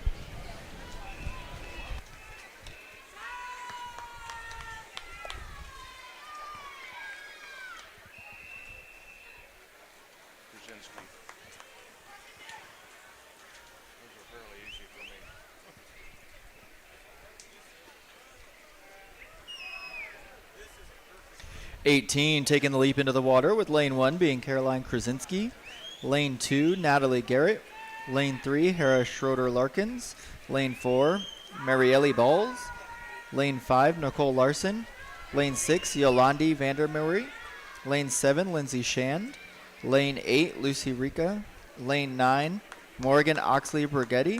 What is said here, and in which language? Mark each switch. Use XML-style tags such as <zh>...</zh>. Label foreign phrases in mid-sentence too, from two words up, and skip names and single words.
<en>Krasinski. Those are fairly easy for me. 18 taking the leap into the water with lane 1 being Caroline Krasinski. Lane 2, Natalie Garrett. Lane 3, Hera Schroeder-Larkins. Lane 4, Marielle Balls. Lane 5, Nicole Larson. Lane 6, Yolandi Vandermeer. Lane 7, Lindsay Shand. Lane 8, Lucy Rica. Lane 9, Morgan Oxley Brigetti.</en>